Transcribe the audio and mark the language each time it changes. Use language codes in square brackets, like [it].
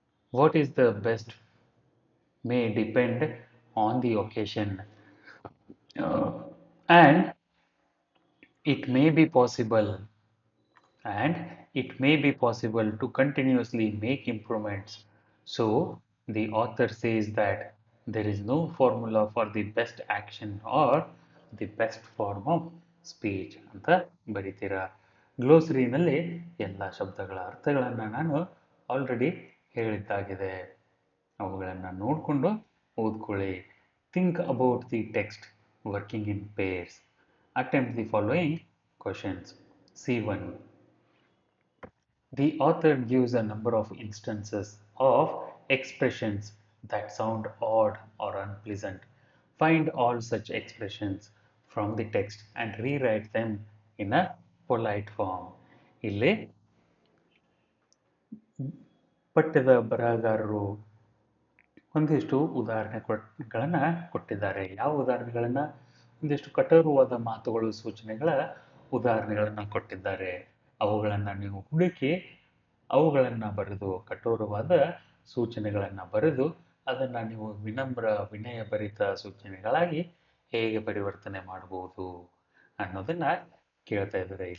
[en] What is the best may depend on the occasion, uh, and it may be possible and it may be possible to continuously make improvements. So, the author says that there is no formula for the best action or the best form of speech [kn] ಅಂತ ಬರಿತೀರಾ. ಗ್ಲೋಸರಿನಲ್ಲಿ ಎಲ್ಲ ಶಬ್ದಗಳ ಅರ್ಥಗಳನ್ನು ನಾನು already ಹೇಳಿದ್ದಾಗಿದೆ. ಅವುಗಳನ್ನು ನೋಡಿಕೊಂಡು ಓದ್ಕೊಳ್ಳಿ. [en] Think about the text working in pairs. Attempt the following questions. C1. The author gives a number of instances of expressions that sound odd or unpleasant. Find all such expressions from the text and rewrite them in a polite form. [kn] ಇಲ್ಲಿ ಪಠ್ಯದ ಬರಹಗಾರರು ಒಂದಿಷ್ಟು ಉದಾಹರಣೆಗಳನ್ನು ಕೊಟ್ಟಿದ್ದಾರೆ. ಯಾವ ಉದಾಹರಣೆಗಳನ್ನು? ಒಂದಿಷ್ಟು ಕಠೋರವಾದ ಮಾತುಗಳು, ಸೂಚನೆಗಳ ಉದಾಹರಣೆಗಳನ್ನು ಕೊಟ್ಟಿದ್ದಾರೆ. ಅವುಗಳನ್ನು ನೀವು ಹುಡುಕಿ ಅವುಗಳನ್ನು ಬರೆದು, ಕಠೋರವಾದ ಸೂಚನೆಗಳನ್ನು ಬರೆದು ಅದನ್ನು ನೀವು ವಿನಯಭರಿತ ಸೂಚನೆಗಳಾಗಿ ಹೇಗೆ ಪರಿವರ್ತನೆ ಮಾಡಬಹುದು ಅನ್ನೋದನ್ನು ಕೇಳ್ತಾ ಇದ್ದಾರೆ.